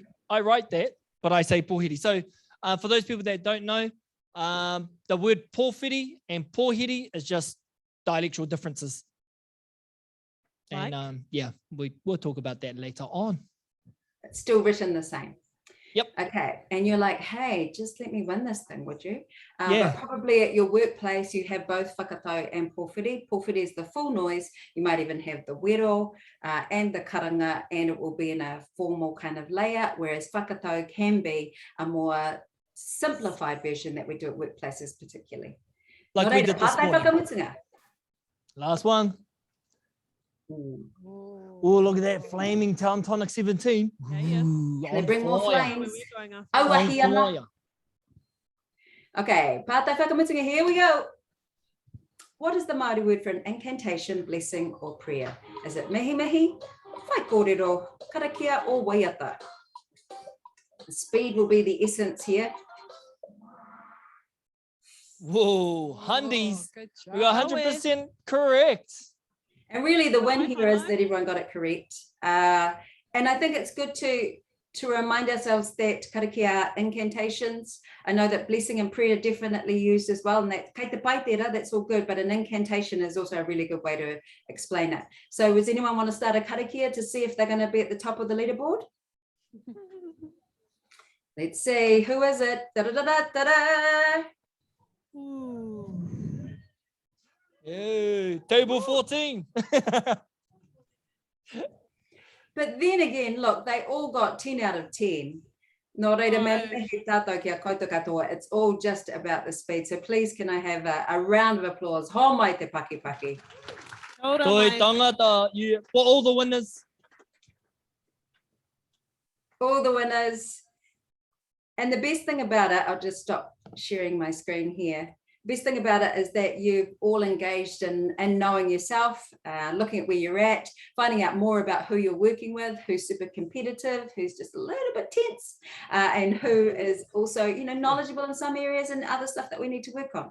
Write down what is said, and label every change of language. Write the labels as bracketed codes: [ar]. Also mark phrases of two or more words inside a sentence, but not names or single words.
[en] I write that, but I say pōhiri. So for those people that don't know, the word pōwhiri and pōhiri is just dialectual differences. Like? And yeah, we'll talk about that later on. It's still written the same. Yep. Okay. And you're like, hey, just let me win this thing, would you? Yeah. But probably at your workplace, you have both whakatau and pōwhiri. Pōwhiri is the full noise. You might even have the wero and the karanga, and it will be in a formal kind of layout, whereas whakatau can be a more simplified version that we do at workplaces particularly. Like [mi] Nō [en] we [mi] reira, [en] did this [mi] pātai [en] morning. [mi] whakamutunga. [en] Last one. Oh, look at that flaming tonic 17. Yeah, yeah. Ooh, Can they on bring more fire. Where flames? we're going after. Oh, On [mi] wahi ana. [en] fire. [mi] Okay, pātai whakamutunga, [en] here we go. What is the Māori word for an incantation, blessing, or prayer? Is it [mi] mihi mihi, whai kōrero, karakia, [en] or waiata? The speed will be the essence here. Whoa, Hundies. Good job. We are 100% correct. And really the win High here is five. that everyone got it correct. And I think it's good to remind ourselves that karakia incantations, I know that blessing and prayer are definitely used as well, and that [mi] kei te pai tērā, [en] that's all good, but an incantation is also a really good way to explain it. So does anyone want to start a karakia to see if they're going to be at the top of the leaderboard? Let's see, who is it? Da-da-da-da-da-da. Yay, table 14. But then again, look, they all got 10 out of 10. [mi] Nō reira, me mihi tātou kia koutou katoa. [en] It's all just about the speed. So please, can I have a round of applause? [mi] Ho mai te paki paki. Kia ora, Toi mai. tangata, [en] for all the winners. All the winners. And the best thing about it, I'll just stop sharing my screen here. Best thing about it is that you've all engaged in knowing yourself, looking at where you're at, finding out more about who you're working with, who's super competitive, who's just a little bit tense, and who is also, you know, knowledgeable in some areas and other stuff that we need to work on.